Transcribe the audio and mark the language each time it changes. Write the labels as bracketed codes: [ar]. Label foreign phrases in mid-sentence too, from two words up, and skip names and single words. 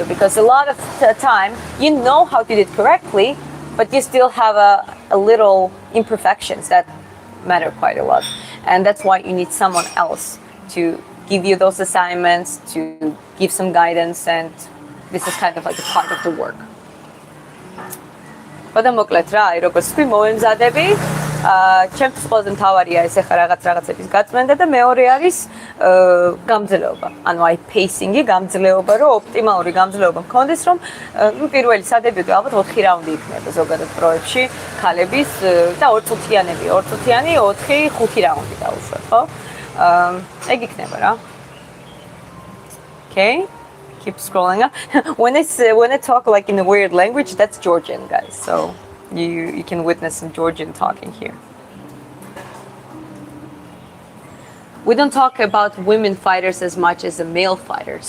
[en] Because a lot of the time, you know how to do it correctly, but you still have a little imperfections that matter quite a lot. And that's why you need someone else to give you those assignments, to give some guidance, and this is kind of like a part of the work. [ka] და მოკლედ რა, როგორც ვთქვი, მოვემზადები. ჩემთვის ყველაზე მთავარია ეს ახლა რაღაცების გაწმენდა და მეორე არის გამძლეობა. ანუ აი პეისინგი, გამძლეობა, რომ ოპტიმალური გამძლეობა მქონდეს, რომ პირველი სადებიუტო ალბათ 4 რაუნდი იქნება ზოგადად პროებში, ქალების და 2 წუთიანი, 4-5 რაუნდი დაუშვათ, ხო? ეგ იქნება რა. [en] Okay. Keep scrolling up. When I talk like in a weird language, that's Georgian, guys. So you can witness some Georgian talking here. We don't talk about women fighters as much as the male fighters.